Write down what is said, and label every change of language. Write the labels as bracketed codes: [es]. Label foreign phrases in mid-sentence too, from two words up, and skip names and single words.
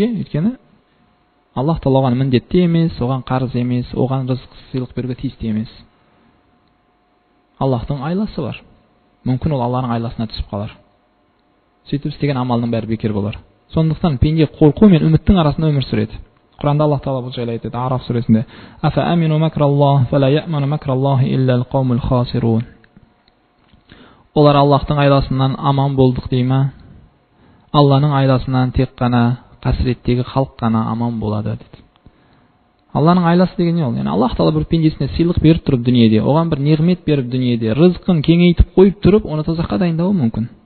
[kk] Өйткені Аллах Тағала оған міндетті емес, оған қарыз емес, оған рызық сыйлық беруге тиісті емес. Аллахтың айласы бар. Мүмкін ол Алланың айласына түсіп қалар. Сөйтіп істеген амалының бәрі бекер болар. Сондықтан пенде қорқу мен үміттің арасында өмір сүреді. Құранда Аллах Тағала бұл жайлы айтады, Араф сүресінде: [ar] "أفأمنوا مكر الله فلا يأمن مكر الله إلا القوم الخاسرون." [kk] Олар Аллахтың айласынан аман болдық дей ма? Алланың айласынан тек қана қасіреттегі халық қана аман болады деді. Алланың айласы деген не ол? Яғни Аллах Тағала бір пендесіне сыйлық беріп тұрып дүниеде, оған бір неғмет беріп дүниеде, рызқын кеңейтіп қойып тұрып, оны тозаққа дайындауы мүмкін.